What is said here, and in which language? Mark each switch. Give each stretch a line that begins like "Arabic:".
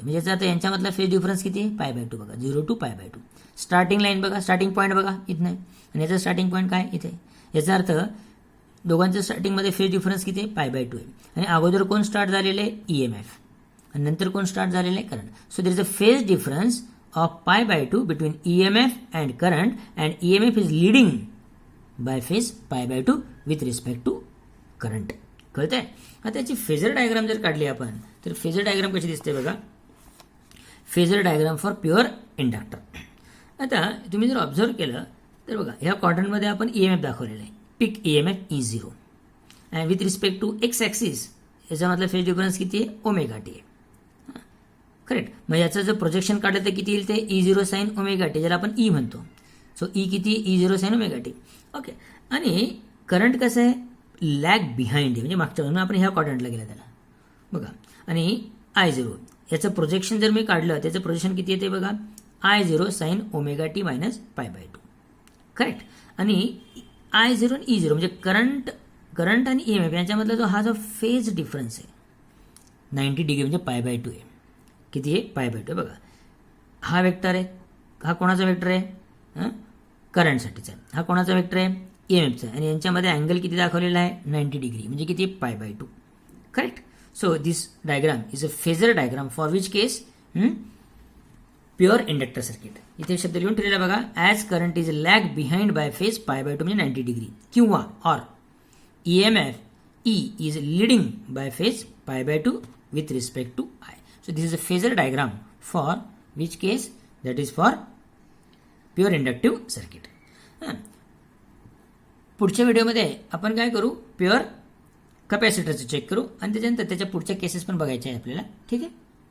Marathi: म्हणजे याचा आता यांच्यामधला फेज डिफरन्स किती आहे, π/2 बघा, 0 to π/2. स्टार्टिंग लाईन बघा, स्टार्टिंग पॉईंट बघा इथनं, आणि याचा स्टार्टिंग पॉईंट काय इथे. याचा अर्थ दोघांच्या स्टार्टिंगमध्ये फेज डिफरन्स किती आहे, π/2 आहे. आणि अगोदर कोण स्टार्ट झालेले आहे, EMF, आणि नंतर कोण स्टार्ट झालेले आहे, current.
English: So there is a phase difference of π/2 between EMF and current, and EMF is leading by phase π/2 with respect to current.
Marathi: कळतंय. आता त्याची फेजर डायग्राम जर काढली आपण, तर फेजर डायग्राम कशी दिसते बघा, phasor diagram for pure inductor. आता तुम्ही जर ऑब्झर्व केलं तर बघा, ह्या क्वाड्रंटमध्ये आपण EMF दाखवलेला आहे, पिक EMF E0, and with respect to x axis याच्यामधला phase difference किती आहे, ω t आहे. करेक्ट. मग याचं जर प्रोजेक्शन काढलं तर किती येईल, ते E0 sin ω t, ज्याला आपण E म्हणतो. सो E किती, E0 sin ω t. ओके. आणि करंट कसं आहे, लॅग बिहाइंड आहे, म्हणजे मागच्या म्हणून आपण ह्या क्वाड्रंटला गेला त्याला बघा. आणि I0 याचं प्रोजेक्शन जर मी काढलं, त्याचं प्रोजेक्शन किती येते बघा, I0 sin ω t minus π/2. Correct. आणि I0 आणि E0 म्हणजे करंट आणि EMF यांच्यामधला हा जो फेज डिफरन्स आहे 90 डिग्री म्हणजे π/2 आहे. किती आहे, π/2 बघा. हा वेक्टर आहे, हा कोणाचा वेक्टर आहे, करंटसाठीचा आहे. हा कोणाचा वेक्टर आहे, EMFचा आहे. आणि यांच्यामध्ये अँगल किती दाखवलेला आहे, 90 डिग्री म्हणजे किती, π/2.
English: Correct. So this diagram is a phasor diagram for which case, pure inductor circuit.
Marathi: इथे शब्द लिहून ठेवलेला बघा,
English: As current is lag behind by phase π/2 म्हणजे 90 degree, किंवा or EMF E is leading by phase π/2 with respect to I. So this is a phasor diagram for which case, that is for pure inductive circuit.
Marathi: पुढच्या व्हिडिओमध्ये आपण काय करू, pure कॅपॅसिटरचं check करू आणि त्याच्यानंतर त्याच्या पुढच्या केसेस पण बघायच्या आहे आपल्याला. ठीक आहे.